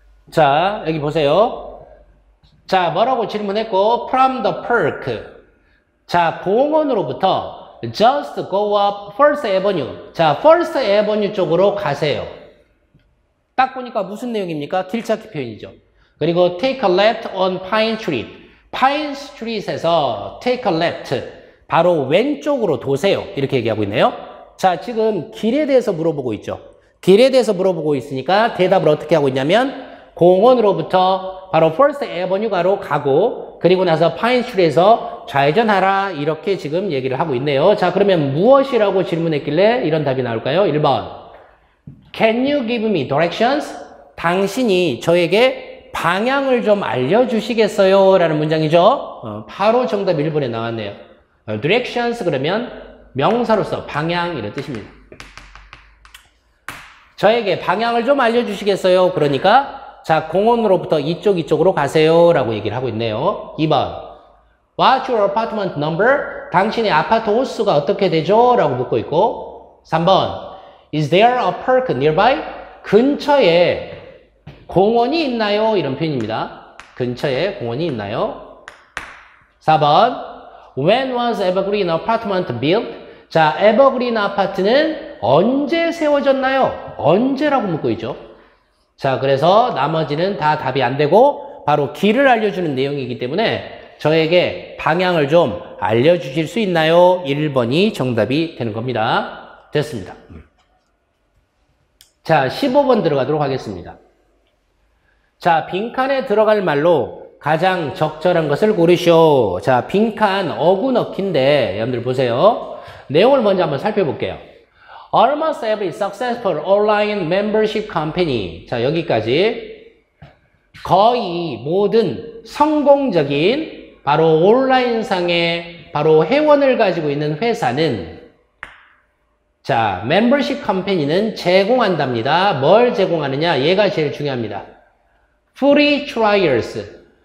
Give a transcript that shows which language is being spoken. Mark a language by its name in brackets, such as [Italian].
[Korean] 자, 여기 보세요. 자, 뭐라고 질문했고 [English] from the park. [Korean] 자, 공원으로부터 [English] just go up First Avenue. [Korean] 자, First Avenue 쪽으로 가세요. 딱 보니까 무슨 내용입니까? 길찾기 표현이죠. 그리고 [English] take a left on Pine Street. [Korean] Pine Street에서 [English] take a left. [Korean] 바로 왼쪽으로 도세요. 이렇게 얘기하고 있네요. 자, 지금 길에 대해서 물어보고 있죠. 길에 대해서 물어보고 있으니까 대답을 어떻게 하고 있냐면 공원으로부터 바로 First Avenue가로 가고 그리고 나서 파인스트리트에서 좌회전하라 이렇게 지금 얘기를 하고 있네요. 자, 그러면 무엇이라고 질문했길래 이런 답이 나올까요? [English] 1번 Can you give me directions? [Korean] 당신이 저에게 방향을 좀 알려주시겠어요? 라는 문장이죠. 바로 정답 1번에 나왔네요. Directions 그러면 명사로서 방향 이런 뜻입니다. 저에게 방향을 좀 알려주시겠어요? 그러니까 자, 공원으로부터 이쪽으로 가세요 라고 얘기를 하고 있네요. 2번 [English] What's your apartment number? [Korean] 당신의 아파트 호수가 어떻게 되죠? 라고 묻고 있고 3번 [English] Is there a park nearby? [Korean] 근처에 공원이 있나요? 이런 표현입니다. 근처에 공원이 있나요? [English] 4번 When was Evergreen Apartment built? [Korean] 자, 에버그린 아파트는 언제 세워졌나요? 언제라고 묻고 있죠. 자, 그래서 나머지는 다 답이 안 되고 바로 길을 알려주는 내용이기 때문에 저에게 방향을 좀 알려주실 수 있나요? 1번이 정답이 되는 겁니다. 됐습니다. 자, 15번 들어가도록 하겠습니다. 자, 빈칸에 들어갈 말로 가장 적절한 것을 고르시오. 자, 빈칸 어구 넣기인데 여러분들 보세요. 내용을 먼저 한번 살펴볼게요. [English] Almost every successful online membership company. [Korean] 자, 여기까지 거의 모든 성공적인 바로 온라인상의 바로 회원을 가지고 있는 회사는 자, [English] membership company [Korean] 는 제공한답니다. 뭘 제공하느냐? 얘가 제일 중요합니다. [English] Free trials.